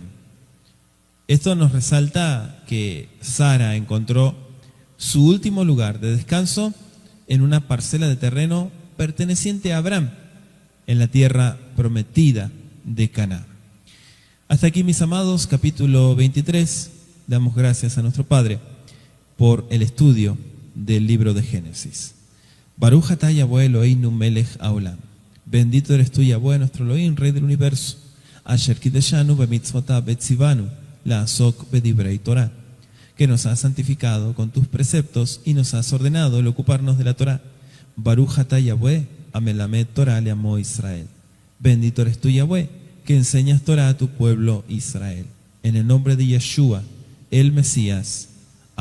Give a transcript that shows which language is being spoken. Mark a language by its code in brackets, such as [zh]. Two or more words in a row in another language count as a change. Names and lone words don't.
[es] Esto nos resalta que Sara encontró su último lugar de descanso en una parcela de terreno perteneciente a Abraham, en la tierra prometida de Canaán. Hasta aquí, mis amados, capítulo 23. Damos gracias a nuestro Padre por el estudio del libro de Génesis. [he] ברוך אתה יהוה אלהינו מלך העולם. [es] Bendito eres tú, Yahweh, nuestro Elohim, Rey del universo. [he] אשר קדשנו במצותיו וצונו לעסוק בדברי תורה, [es] que nos has santificado con tus preceptos y nos has ordenado el ocuparnos de la Torah. [he] ברוך אתה יהוה המלמד תורה לעמו ישראל. [es] Bendito eres tú, Yahweh, que enseñas Torah a tu pueblo Israel. En el nombre de Yeshua, el Mesías.